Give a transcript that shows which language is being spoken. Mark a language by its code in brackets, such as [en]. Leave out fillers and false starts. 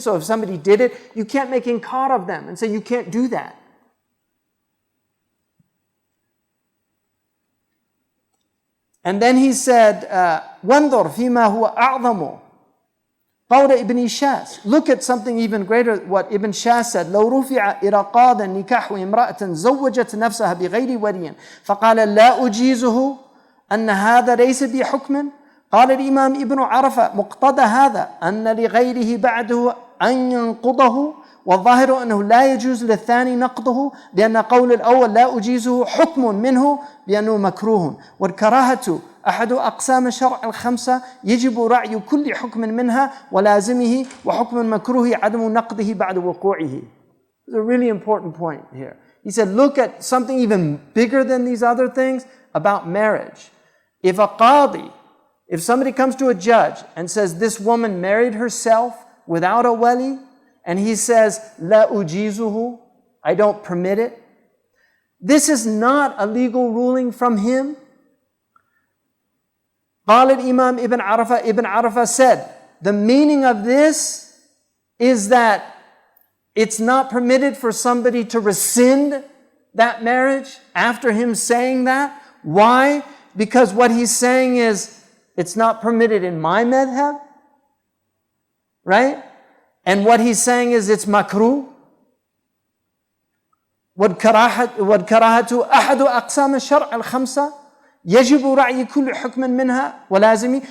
[en] So if somebody did it, you can't make inkar of them and say you can't do that. And then he said, [ar] وَانظُرْ فِيمَا هُوَ أَعْظَمُ قول ابن شاس. [en] Look at something even greater, what Ibn Shas said. [ar] لو رفع إرقاض النكاح امرأة زوجت نفسها بغير ولي فقال لا أجيزه أن هذا ليس بحكم. قال الإمام ابن عرفة مقتضى هذا أن لغيره بعده أن ينقضه، والظاهر أنه لا يجوز للثاني نقضه، لأن قول الأول لا أجيزه حكم منه بأنه مكروه، والكراهة أحد أقسام الشرع الخمسة يجب رعي كل حكم منها ولازمه، وحكم مكروه عدم نقضه بعد وقوعه. [en] It's a really important point here. He said, look at something even bigger than these other things about marriage. If somebody comes to a judge and says this woman married herself without a wali, and he says, La ujizuhu, I don't permit it. This is not a legal ruling from him. [ar] قال الإمام [en] Ibn Arafah said, the meaning of this is that it's not permitted for somebody to rescind that marriage after him saying that. Why? Because what he's saying is, it's not permitted in my madhab, right? And what he's saying is it's makruh. [ar] والكراهة أحد أقسام الشرع الخمسة يجب رعي كل حكم منها ولازمي.